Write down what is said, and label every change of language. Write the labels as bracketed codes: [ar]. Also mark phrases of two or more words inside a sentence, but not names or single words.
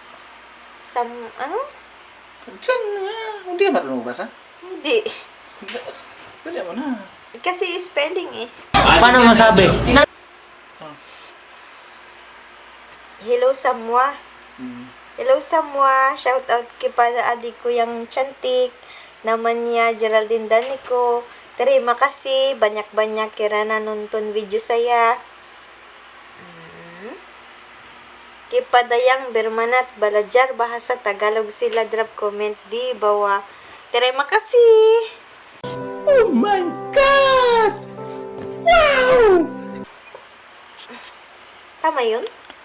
[tl] Diyan nga. Hindi ka marunong magbasa? Hindi. Dali mo na. Kasi spelling eh. Paano masabi? Hello Samwa. [ms] Hello Samwa. [en] Shout out [ms] kepada adik ko yang cantik. Namanya Geraldine Daniko. Terima kasih banyak-banyak karena nonton video saya. Kepada yang berminat belajar bahasa Tagalog sila [en] drop comment [ms] di bawah. Terima kasih. [en] Oh my God! Wow! [tl] Tama yun?